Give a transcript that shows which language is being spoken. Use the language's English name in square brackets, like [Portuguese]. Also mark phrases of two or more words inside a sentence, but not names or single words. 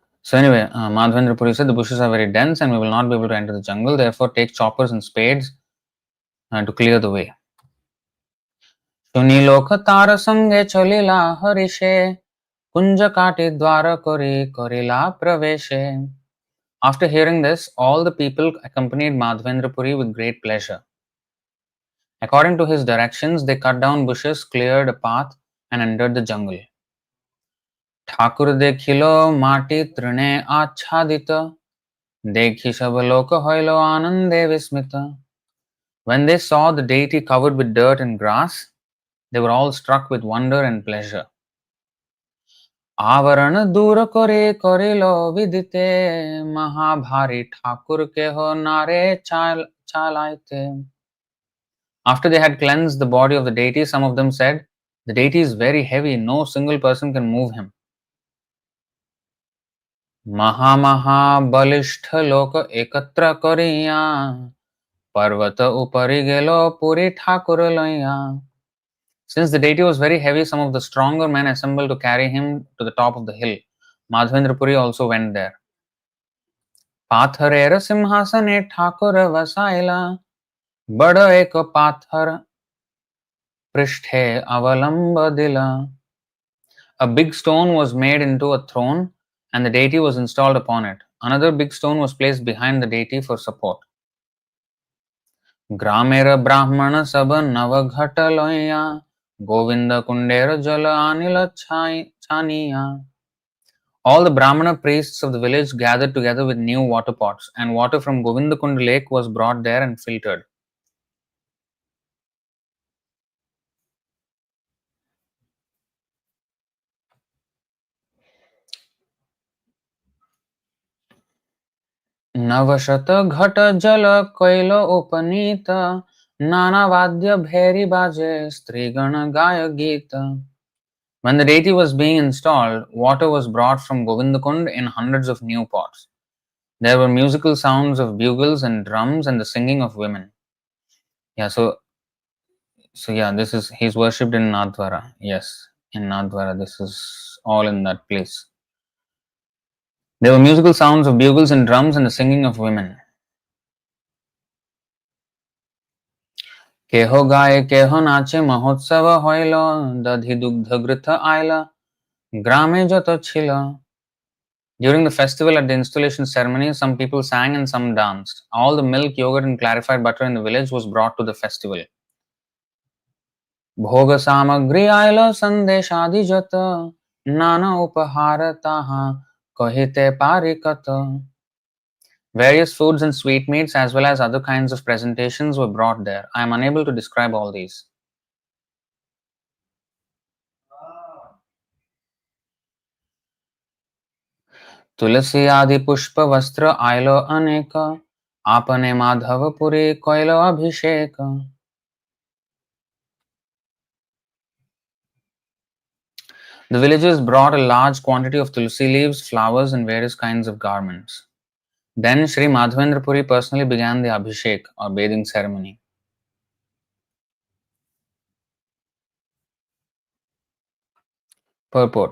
[English] So anyway, Madhavendra Purī said the bushes are very dense and we will not be able to enter the jungle. Therefore, take choppers and spades to clear the way. [Bangla] শুনি লোক তার সঙ্গে চলিলা হরিষে কুঞ্জ কাটি দ্বার করি করিলা প্রবেশে. [English] After hearing this, all the people accompanied Madhavendra Puri with great pleasure. According to his directions, they cut down bushes, cleared a path, and entered the jungle. [Bangla] ঠাকুর দেখিল মাটি তৃণে আচ্ছাদিত দেখি সব লোক হইল আনন্দে বিস্মিত. [English] When they saw the deity covered with dirt and grass, they were all struck with wonder and pleasure. [Bangla] আবরণ দূর করে করিল বিদিতে মহাভারী ঠাকুর কেহ নারে চালাইতে. [English] After they had cleansed the body of the deity, some of them said, "The deity is very heavy, no single person can move him." [Bangla] মহা বলিষ্ঠ লোক একত্র করিয়া পর্বত উপরি গেল পুরী ঠাকুর লৈয়া. [English] Since the deity was very heavy, some of the stronger men assembled to carry him to the top of the hill. Madhavendra Puri also went there. [Bangla] পাথরের সিংহাসনে ঠাকুর বসাইলা বড় এক পাথর পৃষ্ঠে অবলম্ব দিলা. [English] A big stone was made into a throne and the deity was installed upon it. Another big stone was placed behind the deity for support. [Bangla] গ্রামের ব্রাহ্মণ সব নব ঘট লৈয়া গোবিন্দ কুণ্ডের জল আনিল ছানিয়া. [English] All the Brahmana priests of the village gathered together with new water pots, and water from Govindakund lake was brought there and filtered. [Bangla] নবশত ঘট জল কৈল উপনীত নানা বাদ্য ভেরী বাজে স্ত্রীগণ গায় গীত. [English] When the deity was being installed, water was brought from Govindakund in hundreds of new pots. There were musical sounds of bugles and drums and the singing of women. Yeah, so yeah, this is he's worshipped in Nadwara. Yes, in Nadwara, this is all in that place. There were musical sounds of bugles and drums and the singing of women. [Bangla] কেহ গায় কেহ নাচে মহোৎসব হইল দধি দুগ্ধ ঘৃত আইল গ্রামে যত ছিল. [English] During the festival at the installation ceremony, some people sang and some danced. All the milk, yogurt, and clarified butter in the village was brought to the festival. [Bangla] ভোগ সামগ্রী আইল সন্দেশ আদি যত নানা উপহার তাহা কহিতে পারিকত. [English] Various foods and sweetmeats as well as other kinds of presentations were brought there. I am unable to describe all these. [Bangla] তুলসী আদি পুষ্প বস্ত্র আইল অনেক আপনে মাধবপুরী কৈল অভিষেক. [English] The villagers brought a large quantity of tulsi leaves, flowers, and various kinds of garments. Then Sri Madhavendra Puri personally began the Abhishek or bathing ceremony. Purport.